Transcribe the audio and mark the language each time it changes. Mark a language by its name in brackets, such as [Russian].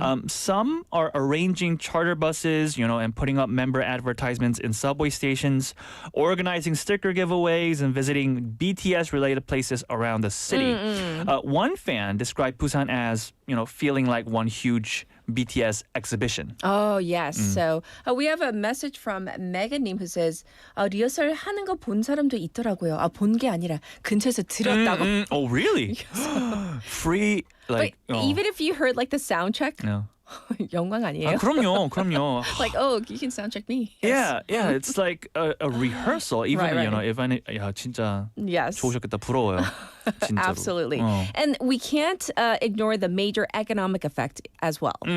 [English] Some are arranging charter buses, and putting up member advertisements in subway stations, organizing sticker giveaways, and visiting BTS-related places around the city. One fan described Busan as, feeling like one huge BTS exhibition. Oh, yes. So we have a message from Megan님 who says, [Korean] 리허설 하는 거 본 사람도 있더라고요. 본 게 아니라 근처에서 들었다고. [English] Oh, really? Free, But even if you heard like the sound check, No. [Korean] 영광 아니에요? 그럼요. [English] Like, you can sound check me. Yeah, it's like a rehearsal. Even, Right. if I, [Korean] 진짜 [English] Yes. [Korean] 좋으셨겠다. 부러워요. 진짜로. [English] Absolutely. And we can't ignore the major economic effect as well.